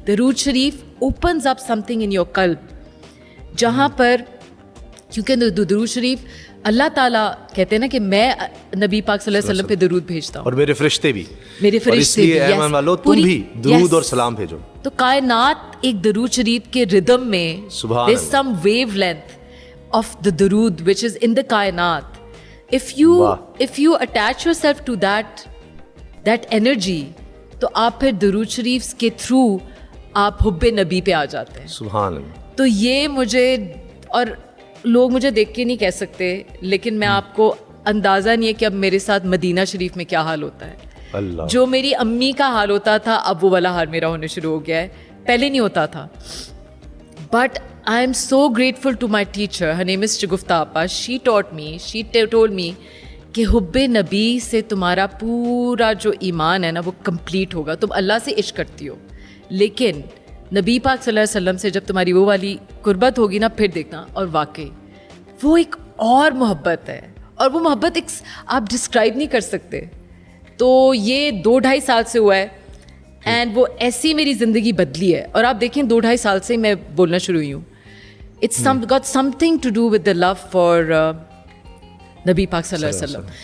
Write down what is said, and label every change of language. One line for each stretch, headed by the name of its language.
Urdu: درود شریف
English: opens up something in your
Urdu: قلب, جہاں پر کیونکہ درود شریف اللہ تعالیٰ کہتے ہیں نا کہ میں نبی پاک صلی اللہ علیہ وسلم پہ درود بھیجتا ہوں, اور میرے فرشتے بھی, میرے فرشتے بھی. اے ایمان والو تم بھی درود اور سلام بھیجو. تو کائنات ایک درود شریف کے ردم میں سبحان
English: there's some wavelength of the درود which is in the کائنات. if you attach yourself to that energy,
Urdu: تو آپ پھر درود شریف کے تھرو آپ حب نبی پہ آ جاتے ہیں. سبحان اللہ. تو یہ مجھے, اور لوگ مجھے دیکھ کے نہیں کہہ سکتے, لیکن میں آپ کو اندازہ نہیں ہے کہ اب میرے ساتھ مدینہ شریف میں کیا حال ہوتا ہے. اللہ, جو میری امی کا حال ہوتا تھا اب وہ والا حال میرا ہونے شروع ہو گیا ہے. پہلے نہیں ہوتا تھا.
English: But I am so grateful to my teacher. Her name is Shagufta Appa. She told me
Urdu: کہ حب نبی سے تمہارا پورا جو ایمان ہے نا وہ کمپلیٹ ہوگا. تم اللہ سے عشق کرتی ہو, لیکن نبی پاک صلی اللہ علیہ وسلم سے جب تمہاری وہ والی قربت ہوگی نا پھر دیکھنا. اور واقعی وہ ایک اور محبت ہے, اور وہ محبت ایک آپ ڈسکرائب نہیں کر سکتے. تو یہ 2-2.5 سال سے ہوا ہے, اینڈ وہ ایسی میری زندگی بدلی ہے. اور آپ دیکھیں 2-2.5 سال سے میں بولنا شروع ہوئی ہوں.
English: It's got something to do with the love for Nabi Pak Sallallahu Alaihi Wasallam.